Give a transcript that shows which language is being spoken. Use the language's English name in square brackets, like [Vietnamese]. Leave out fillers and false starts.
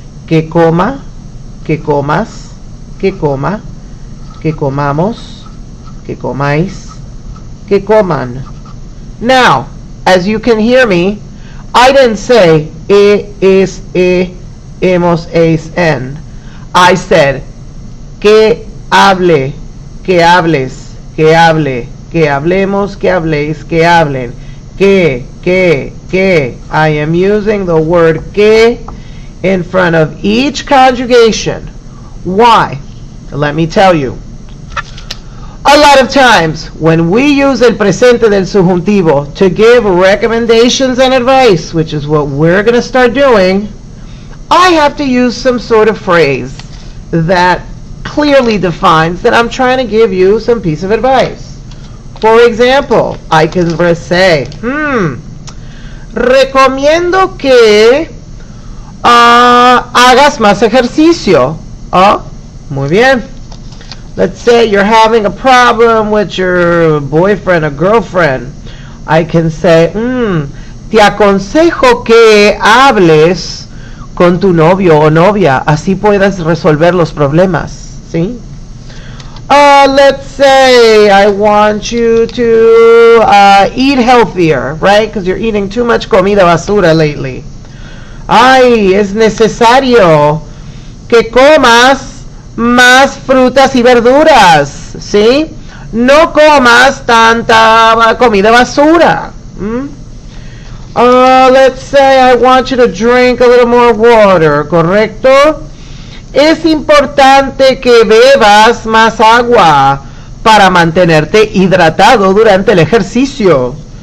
[Spanish] Que coma, que comas, que coma, que comamos, que comáis, que coman. [English] Now, as you can hear me, I didn't say es, hemos, es, en. I said [Spanish] que hable, que hables, que hable, que hablemos, que habléis, que hablen. [English] Que. I am using the word que in front of each conjugation. Why? Let me tell you. A lot of times when we use el presente del subjuntivo to give recommendations and advice, which is what we're going to start doing, I have to use some sort of phrase that clearly defines that I'm trying to give you some piece of advice. For example, I can say, [Spanish] recomiendo que hagas más ejercicio. Muy bien. [English] Let's say you're having a problem with your boyfriend or girlfriend. I can say, [Spanish] te aconsejo que hables con tu novio o novia, así puedas resolver los problemas. ¿Sí? [English] Let's say I want you to eat healthier, right? Because you're eating too much [Spanish] comida basura [English] lately. [Spanish] Ay, es necesario que comas más frutas y verduras, ¿sí? No comas tanta comida basura. [English] Let's say I want you to drink a little more water, ¿correcto? [Spanish] Es importante que bebas más agua para mantenerte hidratado durante el ejercicio.